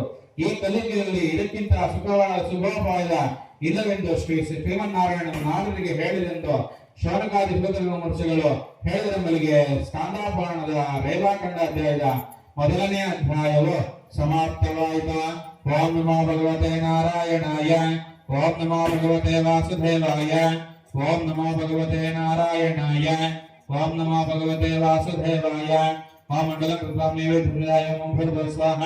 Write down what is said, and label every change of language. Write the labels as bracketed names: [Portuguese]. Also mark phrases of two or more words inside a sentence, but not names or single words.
[Kannada] ಈ ಕಲಿಕೆಯಲ್ಲಿ ಇದಕ್ಕಿಂತ ಶುಭೋಪಾಯದ ಇಲ್ಲವೆಂದು ಶ್ರೀಮನ್ನಾರಾಯಣನು ನಾರದರಿಗೆ ಹೇಳಿದೆಂದು ಶೌನಕಾದಿ ಮಹರ್ಷಿಗಳು ಹೇಳಿದ ಮಲ್ಲಿಗೆ ಸ್ಕಾಂದಾಪುರಾಣದ ರೇವಾಖಂಡ ಅಧ್ಯಾಯದ 1ನೇ ಅಧ್ಯಾಯವು ಸಮಾಪ್ತವಾಯಿತು. [Sanskrit] ಓಂ ನಮೋ ಭಗವತೆ ನಾರಾಯಣಾಯ. ಓಂ ನಮೋ ಭಗವತೆ ವಾಸುದೇವಾಯ. ಓಂ ನಮೋ ಭಗವತೆ ನಾರಾಯಣಾಯ. ಓಂ ನಮೋ ಭಗವತೆ ವಾಸುದೇವಾಯ. ಓಂ ಮಂಡಲ ಕೃತಾಂ ನೈವೇದ್ಯಾಯ ಓಂ ಭೂರ್ಭುವ ಸ್ವಾಹ.